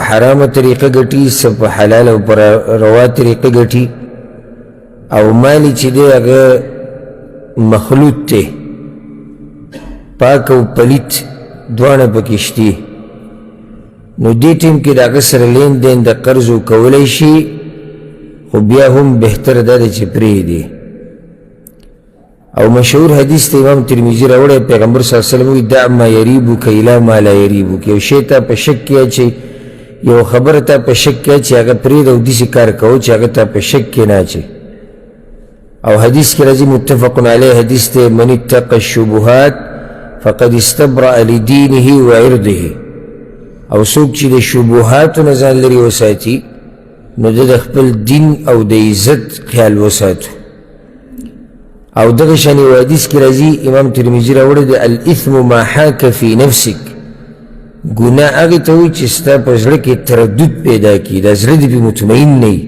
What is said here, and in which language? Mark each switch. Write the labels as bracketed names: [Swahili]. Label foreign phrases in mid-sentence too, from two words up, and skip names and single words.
[Pashto] حرامه طریقه ګټي، څه په حلال او په روا طریقه ګټي، او مالی چې دی هغه مخلوط دی، پاک او پلیت دواړه پکې شتي، نو دې ټیم کې د هغه سره لین دین د قرضو کولی شي، خو بیا هم بهتر دا دی چې پرېږدي. او مشهور حدیث ته امام ترمذي راوړی، پیغمبر [Arabic] صلی الله علیه وسلم [Pashto] وایي [Arabic] دع ما یریبک الی ما لا یریبک. [Pashto] یو شی ته په شک کې اچوي، یو خبره ته په شک کې اچوي، هغه پرېږده او داسې کار کوه چې هغه ته په شک کې نه اچوي. او حدیث کې راځي [Arabic] متفق علیه [Pashto] حدیث ته، [Arabic] من اتقى الشبهات فقد استبرأ لدینه وعرضه. [Pashto] او څوک چې د شبهاتو نه ځان لرې وساتي، نو د خپل دین او د عزت خیال وساتو. او دغه شان یو حدیث کې راځي، امام ترمذي راوړی دی، [Arabic] الاثم ما حاک فی نفسک. [Pashto] ګناه هغې ته وایي چې ستا په زړه کې تردد پیدا کړي، دا زړه دې پرې مطمئن نه وي.